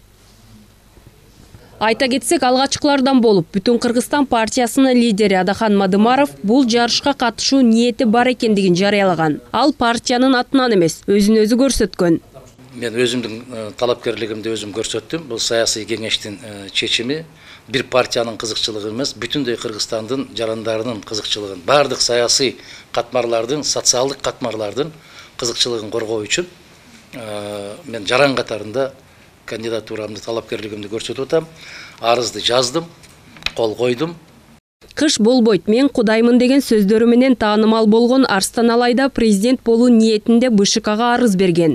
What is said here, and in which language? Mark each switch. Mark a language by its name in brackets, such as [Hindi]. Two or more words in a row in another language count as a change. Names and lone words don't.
[Kyrgyz] Айта кетсек, алгачкылардан болуп, Бүтүн Кыргызстан партиясынын лидери Адахан Мадымаров бул жарышка катышуу ниети бар экендигин жарыялаган. Ал партиянын атынан эмес, өзүн өзү көрсөткөн. Мен өзүмдүн талапкерлигимди өзүм көрсөттүм. Бул саясий кеңештин чечими бир партиянын кызыкчылыгы эмес, бүтүндөй Кыргызстандын жарандарынын kızıkçılığın, бардык саясий катмарлардын, социалдык катмарлардын кызыкчылыгын коргоо үчүн мен жаран катарында кандидатурамды, талапкерлигимди көрсөтүп атам. Арызды жаздым, кол койдум. Кыш болбойт, мен кудаймын деген сөздөрү менен таанымал болгон Арстан Алайда президент болуу ниетинде БШКга арыз берген.